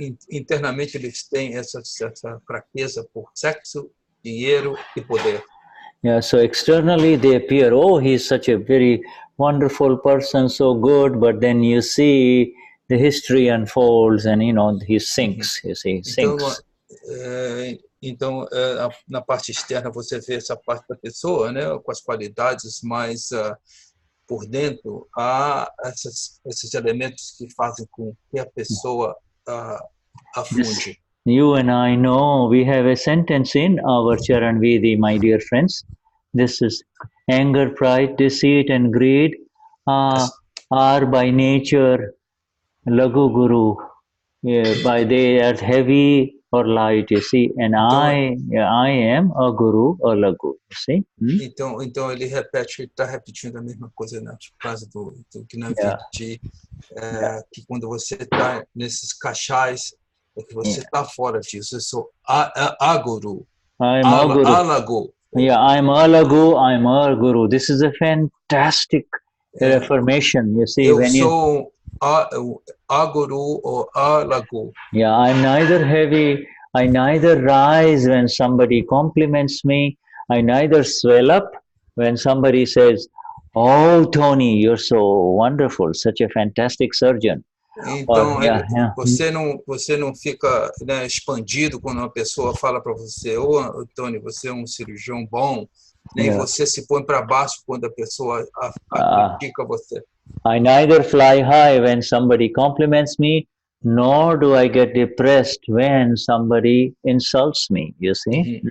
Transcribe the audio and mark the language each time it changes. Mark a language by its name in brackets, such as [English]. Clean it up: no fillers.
[Portuguese] Internamente, eles têm essa fraqueza por sexo, dinheiro e poder. [English] Yeah, so externally they appear, oh, he's such a very wonderful person, so good, but then you see the history unfolds and, you know, he sinks, you see, sinks. [Portuguese] Então, na parte externa você vê essa parte da pessoa, né, com as qualidades, mas por dentro há esses elementos que fazem com que a pessoa afunde. [English] You and I know we have a sentence in our Charan Vidi, my dear friends. This is anger, pride, deceit, and greed are by nature lagu guru. By they are heavy or light, you see. And I am a guru or lagu, you see. [Portuguese] Então ele está repetindo a mesma coisa na frase do Gnani Purush, que quando você está nesses cachais, é que você está fora disso. Eu sou a guru. [English] I'm a guru. Alagu. Yeah, I'm a lagu, I'm a guru. This is a fantastic affirmation. You see, [Portuguese] eu sou a guru or a lagu. [English] Yeah, I'm neither heavy. I neither rise when somebody compliments me. I neither swell up when somebody says, "Oh, Tony, you're so wonderful, such a fantastic surgeon." [Portuguese] Então, você não fica, né, expandido quando uma pessoa fala para você, ô, Tony, você é um cirurgião bom, nem você se põe para baixo quando a pessoa critica você. [English] I neither fly high when somebody compliments me, nor do I get depressed when somebody insults me, you see?